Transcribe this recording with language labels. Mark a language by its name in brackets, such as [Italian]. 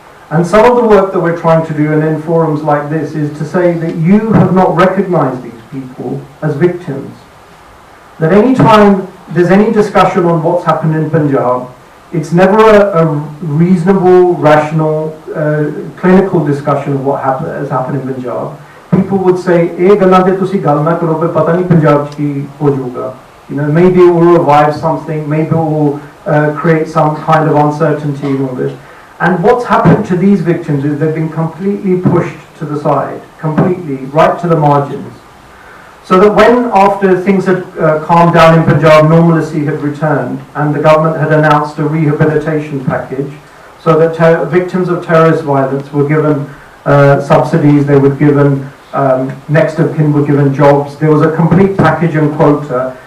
[English] And some of the work that we're trying to do and in forums like this is to say that you have not recognized these people as victims. That any time there's any discussion on what's happened in Punjab, it's never a reasonable, rational, clinical discussion of what has happened in Punjab. People would say, [Punjabi] "Eh ਗੱਲਾਂ ਤੇ ਤੁਸੀਂ ਗੱਲ ਨਾ ਕਰੋ, ਪਰ ਪਤਾ ਨਹੀਂ ਪੰਜਾਬ 'ਚ ਕੀ ਹੋ ਜਾਊਗਾ." [English] You know, maybe it will revive something, maybe it will create some kind of uncertainty in all this. And what's happened to these victims is they've been completely pushed to the side, completely, right to the margins. So that when, after things had calmed down in Punjab, normalcy had returned, and the government had announced a rehabilitation package, so that victims of terrorist violence were given subsidies, they were given next of kin were given jobs, there was a complete package and quota.